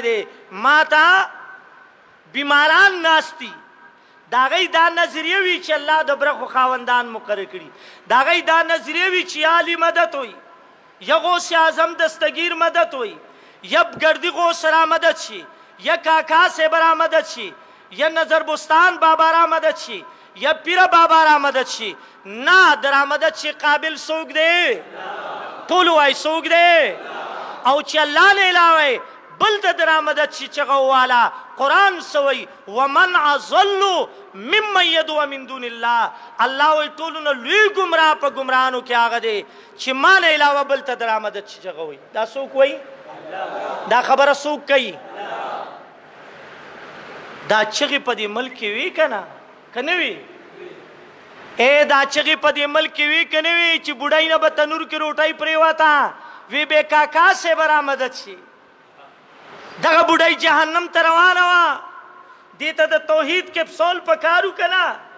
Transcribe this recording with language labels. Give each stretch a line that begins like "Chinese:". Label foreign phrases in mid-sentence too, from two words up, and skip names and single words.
Pashto: دی ما ته بیماران ناستی دا غي دا نظریه وی چې الله د برخو خاوندان مقرر کړي دا غي دا نظریه وی چې عالی مدد وي یا غوث اعظم دستگیر مدد وي یا گردی غوث را مدد شي یا کاکا سے برا مدد شي یا نظر بستان بابا را مدد شي یا پیر بابا را مدد شي نه در مدد شي قابل څوک دی ټول وای څوک دی او چې الله نه علاوه بل ته در مدد شي چغه والا قران سوي
Arabic: ومن اضل ممن يدعو من دون الله
Pashto: الله وي ټولونه لوی گمراه په گمراهانو کې هغه دی چې ما نه علاوه بل ته در مدد شي چغه وي دا څوک وای دا خبره څوک کوي دا چغې په دې ملک کې وي که نه که نه وي دا چغې په دې ملک کې وي که نه وي چې بوډۍ نه به تنور کې روټۍ پرېوته وی بې کاکا صاحب را مدد شي دغه بوډۍ جهنم ته روانه وه دې ته د توحید کپسول پکارو که نه